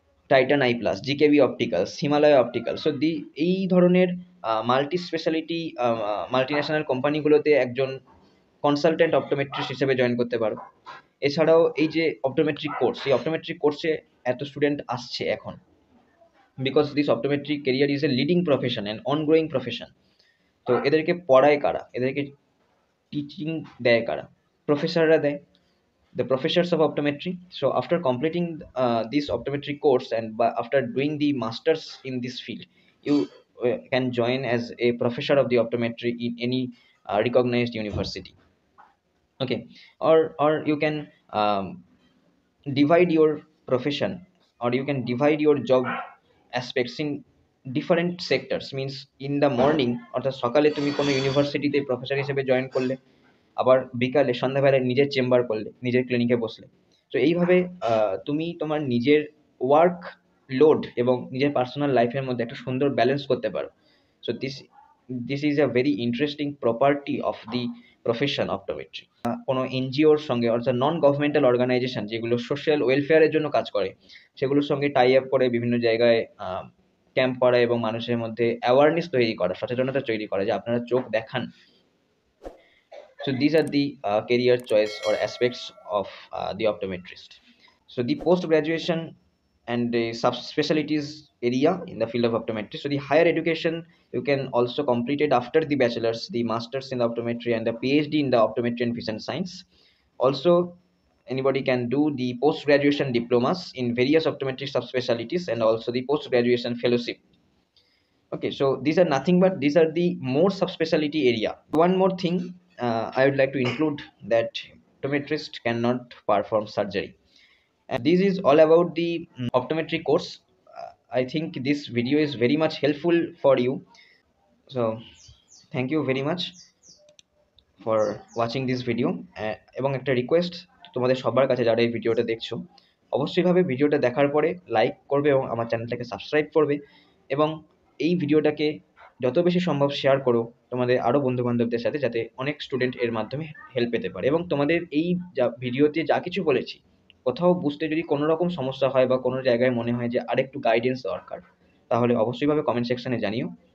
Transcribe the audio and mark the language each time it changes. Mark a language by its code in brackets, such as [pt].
[bn] Titan I plus, জিকেবি opticals, Himalaya optical. So এই ধরনের multi speciality multinational কোম্পানিগুলোতে একজন কনসালটেন্ট অপটোমেট্রিস্ট হিসেবে জয়েন করতে পারো। এছাড়াও এই যে অপটোমেট্রিক কোর্স, এই অপটোমেট্রিক কোর্সে এত স্টুডেন্ট আসছে এখন, [en] Because this optometric career is a leading profession and ongoing profession. [bn] তো এদেরকে পড়ায় কারা, এদেরকে টিচিং দেয় কারা? প্রফেসররা দেয়, [en] the professors of optometry. So after completing this optometry course and after doing the masters in this field, you can join as a professor of the optometry in any recognized university. Okay, or you can divide your profession, or you can divide your job aspects in different sectors. Means in the morning [bn] অর্থাৎ সকালে তুমি কোনো ইউনিভার্সিটিতে professor হিসেবে join করলে, আবার বিকালে সন্ধ্যাবেলায় নিজের চেম্বার করলে, নিজের ক্লিনিকে বসলে। তো এইভাবে তুমি তোমার নিজের ওয়ার্ক লোড এবং নিজের পার্সোনাল লাইফের মধ্যে একটা সুন্দর ব্যালেন্স করতে পারো। [en] So this is a very interesting property of the profession optometry. [bn] কোনো এনজিওর সঙ্গে, অর্থাৎ নন গভর্নমেন্টাল অর্গানাইজেশন যেগুলো সোশ্যাল ওয়েলফেয়ারের জন্য কাজ করে, সেগুলোর সঙ্গে টাই আপ করে বিভিন্ন জায়গায় ক্যাম্প করা এবং মানুষের মধ্যে অ্যাওয়ারনেস তৈরি করা, সচেতনতা তৈরি করা যে আপনারা চোখ দেখান। [en] So these are the career choice or aspects of the optometrist. So the post-graduation and the subspecialties area in the field of optometry. So the higher education you can also complete it after the bachelor's, the master's in the optometry, and the PhD in the optometry and vision science. Also, anybody can do the post-graduation diplomas in various optometry subspecialties and also the post-graduation fellowship. Okay, so these are nothing but these are the more subspecialty area. One more thing I would like to include, that optometrist cannot perform surgery, and this is all about the optometry course. I think this video is very much helpful for you. So thank you very much for watching this video. [bn] এবং একটা request তোমাদের সবার কাছে, যারা এই ভিডিওটা দেখছো, অবশ্যইভাবে ভিডিওটা দেখার পরে লাইক করবে এবং আমার চ্যানেলটাকে সাবস্ক্রাইব করবে, এবং এই ভিডিওটাকে যত বেশি সম্ভব শেয়ার করো তোমাদের আরও বন্ধুবান্ধবদের সাথে, যাতে অনেক স্টুডেন্ট এর মাধ্যমে হেল্প পেতে পারে। এবং তোমাদের এই যা ভিডিওতে যা কিছু বলেছি, কোথাও বুঝতে যদি কোনো রকম সমস্যা হয় বা কোনো জায়গায় মনে হয় যে আরেকটু গাইডেন্স দরকার, তাহলে অবশ্যইভাবে কমেন্ট সেকশনে জানিও।